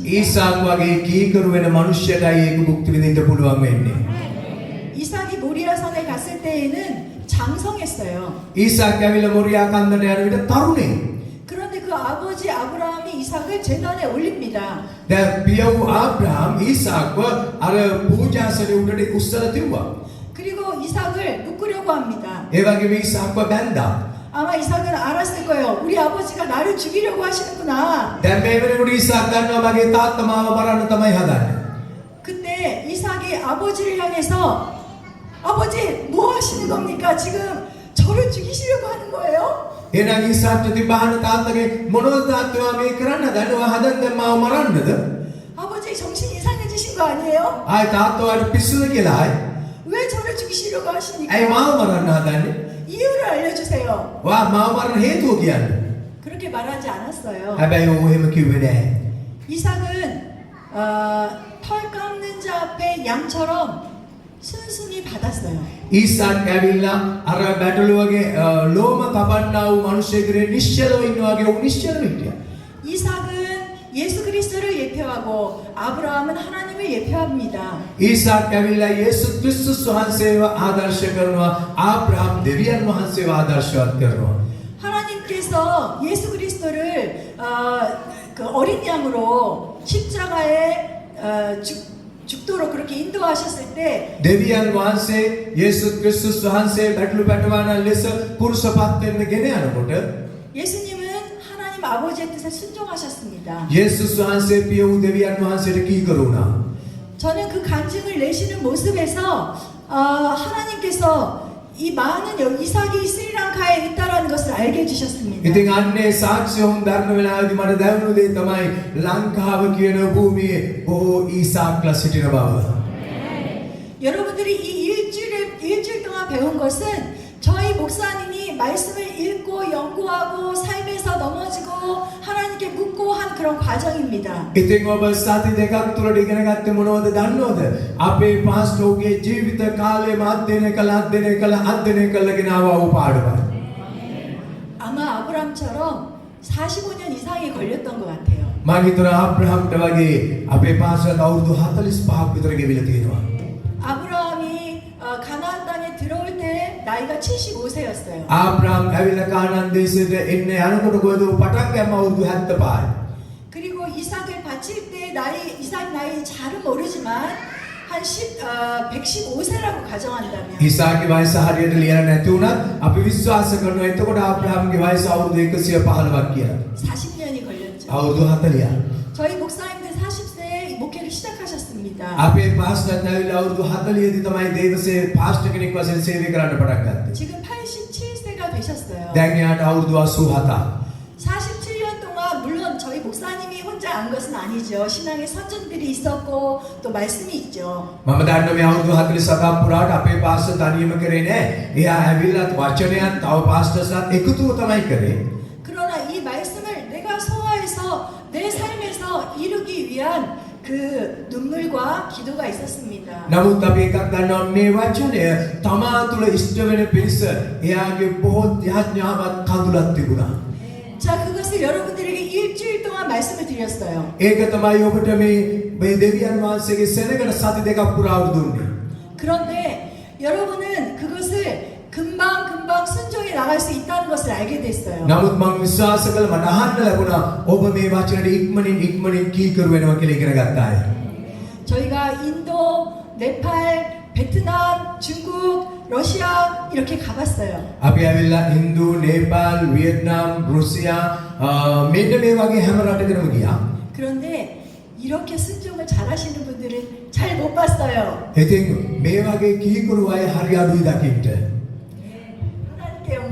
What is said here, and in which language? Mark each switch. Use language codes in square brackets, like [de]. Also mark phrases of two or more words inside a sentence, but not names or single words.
[si] ඊසාක් වගේ කීකරු වෙන මිනිස්සයටයි ඒක භුක්ති විඳින්න පුළුවන් වෙන්නේ. [ko] 이삭이 모리아산에 갔을 때에는 장성했어요. [si] ඊසාක් ඇවිල්ලා මොරියා කන්දට යන විට තරුණේ. [ko] 그런데 그 아버지 아브라함이 이삭을 제단에 올립니다. [si] දැන් පියව් ආබ්‍රහම් ඊසාක්ව අර පූජාසනේ උඩට උස්සලා තිබ්බා. [ko] 그리고 이삭을 묶으려고 합니다. [si] ඒ වගේම ඊසාක්ව බැන්දා. [ko] 아마 이삭은 알았을 거예요. 우리 아버지가 나를 죽이려고 하시는구나. [si] දැන් මේ වෙනකොට ඊසාක් දන්නවා මගේ තාත්තා මාව මරන්න තමයි හදන්නේ. [ko] 그때 이삭이 아버지를 향해서 아버지 뭐 하시는 겁니까? 지금 저를 죽이시려고 하는 거예요? [si] එහෙනම් ඊසාක්ට තිබහන තාත්තගේ මොනවද තාත්තවා මේ කරන්න දඩුව හදන්න මාව මරන්නද? [ko] 아버지 정신 이상해지신 거 아니에요? [si] ආයි තාත්තවාට පිස්සුද කියලා ආයි. [ko] 왜 저를 죽이시려고 하십니까? [si] ඇයි මාව මරන්න හදන්නේ? [ko] 이유를 알려주세요. [si] වා මාව මරන්න හේතුව කියන්න. [ko] 그렇게 말하지 않았어요. [si] හැබැයි ඌ එහෙම කිව්වේ නැහැ. [ko] 이삭은 털 깎는 자 앞에 양처럼 순순히 받았어요. [si] ඊසාක් ඇවිල්ලා අර බැටළුවගේ ලෝම කපන්නා වූ මිනිසෙකුගේ නිශ්චලව ඉන්නවා වගේ ඌ නිශ්චලව හිටියා. [ko] 이삭은 예수 그리스도를 예표하고 아브라함은 하나님을 예표합니다. [si] ඊසාක් ඇවිල්ලා යේසුස් ක්‍රිස්තුස් වහන්සේව ආදර්ශ කරනවා. ආබ්‍රහම් දෙවියන් වහන්සේව ආදර්ශවත් කරනවා. [ko] 하나님께서 예수 그리스도를 그 어린 양으로 십자가에 죽도록 그렇게 인도하셨을 때 [si] දෙවියන් වහන්සේ යේසුස් ක්‍රිස්තුස් වහන්සේ බැටළු පැටවන ලෙස කුරුසපත් වෙන්න ගෙන යනකොට [ko] 예수님은 하나님 아버지의 뜻에 순종하셨습니다. [si] යේසුස් වහන්සේ පිය වූ දෙවියන් වහන්සේට කීකරු වුණා. [ko] 저는 그 간증을 내시는 모습에서 하나님께서 이 많은 이삭이 스리랑카에 있다라는 것을 알게 해주셨습니다. [si] ඉතින් අන්නේ සාක්ෂි හොම් දරන වෙලාවේදී මට දැනුණු දේ තමයි ලංකාව කියන භූමියේ බොහෝ ඊසාක්ලා සිටින බව. [ko] 여러분들이 이 일주일 동안 배운 것은 저희 목사님이 말씀을 읽고 연구하고 삶에서 넘어지고 하나님께 묻고 한 그런 과정입니다. [si] ඉතින් ඔබ සති දෙකක් තුලට ඉගෙන ගත්තේ මොනවද දන්නවද? අපේ පාස්ටර්ගේ ජීවිත කාලයම අධ්‍යයනය කළගෙන ආවා වූ පාඩමයි. [ko] 아마 아브람처럼 45년 이상이 걸렸던 것 같아요. [si] මම හිතනවා ආබ්‍රහම්ට වගේ අපේ පාස්ටර්ට අවුරුදු 45ක් විතර ගෙවිලා තියෙනවා. [ko] 아브라함이 가나안 땅에 들어올 때 나이가 75세였어요. [si] ආබ්‍රහම් ඇවිල්ලා කානාන් දේශයට එන්න යනකොට කොහෙද පටන් ගන්න අවුරුදු 75යි. [ko] 그리고 이삭을 바칠 때 이삭 나이 잘은 모르지만 한 115세라고 가정한다면 [si] ඊසාක්ගේ වයස හරියට ලියලා නැති වුණත් අපි විශ්වාස කරනවා එතකොට ආබ්‍රහම්ගේ වයස අවුරුදු 115ක් කියලා. [ko] 40년이 걸렸죠. [si] අවුරුදු 40ක්. [ko] 저희 목사님들 40세에 목회를 시작하셨습니다. [si] අපේ පාස්ටර්ට ඇවිල්ලා අවුරුදු 40දී තමයි දේවසේ පාස්ටර් කෙනෙක් වශයෙන් සේවය කරන්න පටන් ගත්තේ. [ko] 지금 87세가 되셨어요. [si] දැන් එයාට අවුරුදු 87ක්. [ko] 47년 동안 물론 저희 목사님이 혼자 안 것은 아니죠. 신앙의 선전들이 있었고 또 말씀이 있죠. [si] මම දන්නවා මේ අවුරුදු 47ක් පුරාට අපේ පාස්ටර් තනියම කරේ නෑ. එයා ඇවිල්ලා වචනයත් තව පාස්ටර්ස්ලාත් එකතුව තමයි කරේ. [ko] 그러나 이 말씀을 내가 소화해서 내 삶에서 이루기 위한 그 눈물과 기도가 있었습니다. [si] නමුත් අපි එකක් දන්නවා මේ වචනය තමා තුළ ඉෂ්ට වෙන පිණිස එයාගේ බොහෝ යාඥාවක් කඳුලක් තිබුණා. [ko] 자, 그것을 여러분들에게 일주일 동안 말씀을 드렸어요. [si] ඒක තමයි ඔබට මේ දෙවියන් වහන්සේගේ සෙනඟට සති දෙකක් පුරාවට දුන්නේ. [ko] 그런데 여러분은 그것을 금방 순종해 나갈 수 있다는 것을 알게 됐어요. [si] නමුත් මම විශ්වාස කළ මට අහන්න ලැබුණා ඔබ මේ වචනට ඉක්මනින් කීකරු වෙනවා කියලා ඉගෙන ගත්ත අය. [ko] 저희가 인도, 네팔, 베트남, 중국, 러시아 이렇게 가봤어요. [si] අපි ඇවිල්ලා හින්දු, නේපාල්, වියට්නාම්, රුසියා මෙන්න මේ වගේ හැම රටකටම ගියා. [ko] 그런데 이렇게 순종을 잘하시는 분들은 잘 못 봤어요. [si] ඉතින් මේ වගේ කීකරු අය හරි අඩුයි දකින්න. [ko] 하나님께 영광.